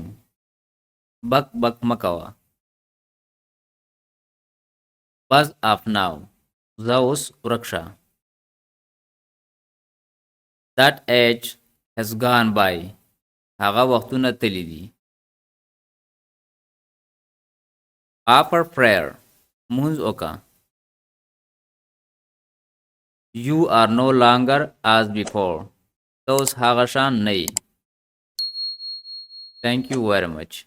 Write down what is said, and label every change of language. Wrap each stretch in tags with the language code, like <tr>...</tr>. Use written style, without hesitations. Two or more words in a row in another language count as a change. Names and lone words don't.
<ps>بک بک مه کوه.</ps> <en>Buzz off now.</en> <ps>ځه اوس ورک شه.</ps> <en>That age has gone by.</en> <ps>هغه وختونه تللی دي.</ps> <en>Offer prayer.</en> <ps>مونځ وکړه.</ps> <en>You are no longer as before.</en> <ps>ته اوس هغه شان نه یې.</ps> <en>Thank you very much.</en>